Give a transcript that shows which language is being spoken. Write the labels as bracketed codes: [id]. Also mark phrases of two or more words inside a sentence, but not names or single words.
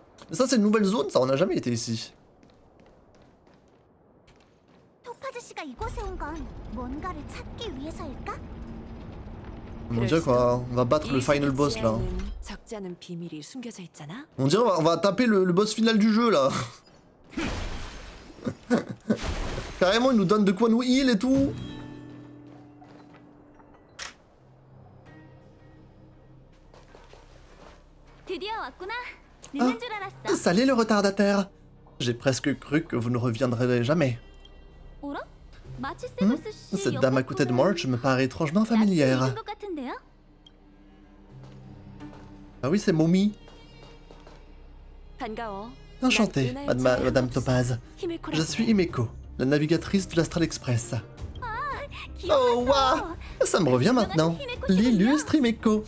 [fr] Ça, c'est une nouvelle zone, ça, on n'a jamais été ici. [ko] 토파즈 씨가 이곳에 온 건 뭔가를 찾기 위해서일까? [fr] On dirait quoi, on va battre le [en] final boss [fr] là. [ko] 적지 않은 비밀이 숨겨져 있잖아. [fr] On dirait on va taper le boss final du jeu là. Carrément, il nous donne de quoi nous heal et tout. [ko] 드디어 왔구나. 늦는 줄 알았어. [fr] Salut le retardataire. J'ai presque cru que vous ne reviendrez jamais. [ko] 어라? 마치 세브스 씨 [fr] Cette dame à côté de March me paraît étrangement familière. [ko] 것 같은데요? [fr] Ah oui, c'est Momi. [ko] 반가워. [fr] Enchantée, Madame Topaz. Je suis Himeko, la navigatrice de l'Astral Express. Oh waouh, ça me revient maintenant. L'illustre Himeko.